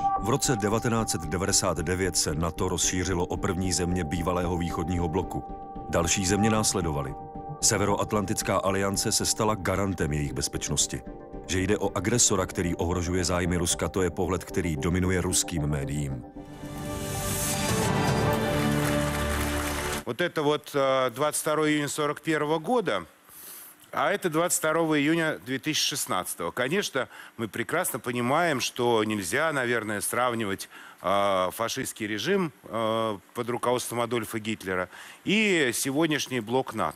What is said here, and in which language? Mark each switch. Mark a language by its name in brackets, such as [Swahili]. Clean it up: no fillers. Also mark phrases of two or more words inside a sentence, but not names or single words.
[Czech] V roce 1999 se NATO rozšířilo o první země bývalého východního bloku. Další země následovaly. Severoatlantická aliance se stala garantem jejich bezpečnosti. Že jde o agresora, který ohrožuje zájmy Ruska, to je pohled, který dominuje ruským médiím. [Russian] Вот это вот 22 июня 1941 года, а это 22 июня 2016. Конечно, мы прекрасно понимаем, что нельзя, наверное, сравнивать фашистский режим под руководством Адольфа Гитлера и сегодняшний блок НАТО.